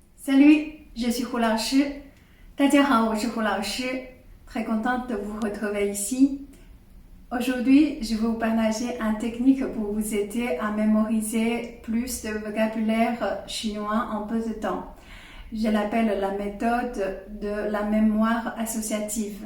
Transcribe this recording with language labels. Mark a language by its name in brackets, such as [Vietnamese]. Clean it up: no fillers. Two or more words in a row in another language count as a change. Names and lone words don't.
[French] Salut, je suis Hu Lao Shi. [Chinese] 大家好，我是胡老师 [French] Très contente de vous retrouver ici. Aujourd'hui, je vais vous partager une technique pour vous aider à mémoriser plus de vocabulaire chinois en peu de temps. Je l'appelle la méthode de la mémoire associative.